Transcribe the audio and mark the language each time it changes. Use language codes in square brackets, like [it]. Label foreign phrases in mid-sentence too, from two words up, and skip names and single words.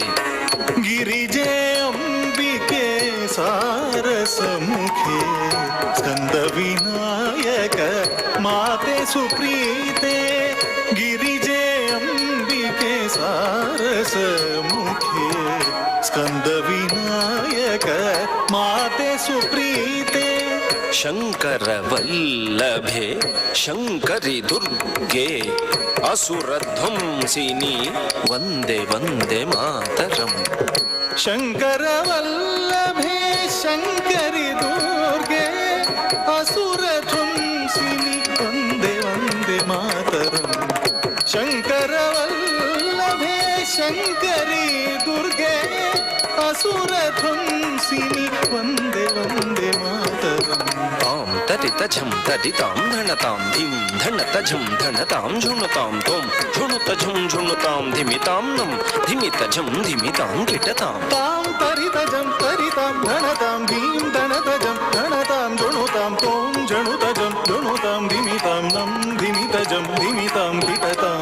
[kn] ಗಿರಿಜೆ ಅಂಬಿಕೆ ಸಾರಸ ಮುಖೆ ಸ್ಕಂದ ವಿನಾಯಕ ಮಾತೆ ಸುಪ್ರೀತೆ ಗಿರಿಜೆ ಅಂಬಿಕೆ ಸಾರಸ ಮುಖೆ ಸ್ಕಂದ ವಿನಾಯಕ ಮಾತೆ ಸುಪ್ರೀತೆ ಶಂಕರ ವಲ್ಲಭೆ ಶಂಕರಿ ದುರ್ಗೆ ಅಸುರಧ್ವಂಸಿನಿ [sa] ವಂದೇ ವಂದೇ ಮಾತರಂ [kn] ಶಂಕರ ವಲ್ಲಭೆ ಶಂಕರಿ ದುರ್ಗೆ ಅಸುರ ಧ್ವಂಸಿನಿ [sa] ವಂದೇ ವಂದೇ ಮಾತರಂ [kn] ಶಂಕರ ವಲ್ಲಭೆ ಶಂಕರಿ ದುರ್ಗೆ ಅಸುರ ಧ್ವಂಸಿನಿ [sa] ವಂದೇ ವಂದೇ ಮಾತರಂ ತಾಂ ತಟಿತಝಂ ತಟಿತಾಂ ಧಣತಾಂ ಧಿಂ ಧಣತಝಂ ಧಣತಾಂ ಝುಣುತಾಂ ತೋಂ ಝುಣುತಝಂ ಝುಣುತಾಂ ಧಿಮಿತಾಂ ನಂ ಧಿಮಿತಝಂ ಧಿಮಿತಾಂ ಕಿಟತಾಂ ತಾಂ ತರಿತಜಂ ತರಿತಾಂ ಧಣತಾಂ ಧೀಂ ಧಣತಜಂ ಧಣತಾಂ ಝುಣುತಾಂ ತೋಂ ಝಣುತಜಂ ಝುಣುತಾಂ ಧಿಮಿತಾಂ ನಂ ಧಿಮಿತಜಂ ಧಿಮಿತಾಂ ಕಿಟತಾಂ